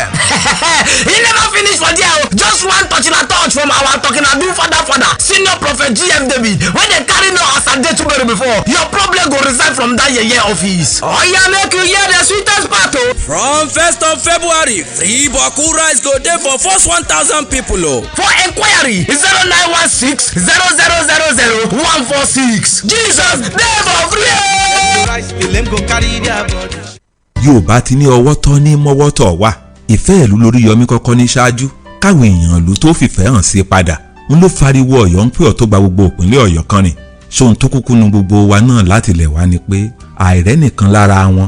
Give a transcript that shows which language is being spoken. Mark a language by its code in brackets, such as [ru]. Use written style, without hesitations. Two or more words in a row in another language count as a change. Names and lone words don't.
[pcm] He never finish for there o. Just one touch from our talking ado father senior prophet GF David wey dey carry no as a day to bury before your problem go resign from that yeye office. Oya make you hear the sweetest part o. From 1st of February free boku rice go dey for first 1,000 people o. For enquiry 0916 0000 146. Jesus dey for free. [yo] Yorùbá ti ní ọwọ́ tọ́ ní mọ́wọ́ tọ̀ wá ìfẹ́ ìlú Oríyọmí kọ́kọ́ ní ṣáájú káwọn èèyàn ìlú tó fìfẹ́ hàn sí padà ń ló fariwo Ọ̀yọ́ ń pè ọ́ tó gba gbogbo ìpínlẹ̀ Ọ̀yọ́ kan rìn ṣóhun tó kúkú nu gbogbo wa náà láti lẹ̀ wá ni pé àìrẹ́ nìkan lára wọn